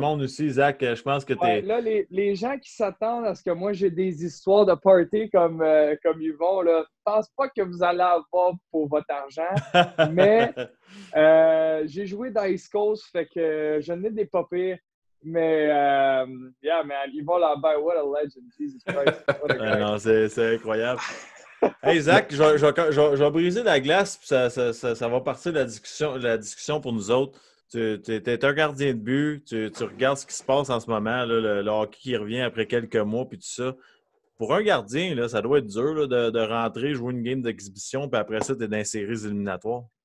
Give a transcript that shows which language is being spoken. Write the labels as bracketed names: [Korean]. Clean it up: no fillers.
[French] monde aussi, Zach. Je pense que Ouais, t'es... là, les gens qui s'attendent à ce que moi j'ai des histoires de party comme Yvon, là, je pense pas que vous allez avoir pour votre argent. Mais j'ai joué dans East Coast, fait que je n'ai des pas pires. [English] Mais, yeah, man, Yvon Lambert, what a legend, Jesus Christ. What a guy. [French] Non, c'est incroyable. Hey, Zach, je vais briser la glace, puis ça va partir de la discussion pour nous autres. Tu es un gardien de but, tu regardes ce qui se passe en ce moment, là, le hockey qui revient après quelques mois, puis tout ça. Pour un gardien, là, ça doit être dur là, de rentrer, jouer une game d'exhibition, puis après ça, tu es dans les séries éliminatoires.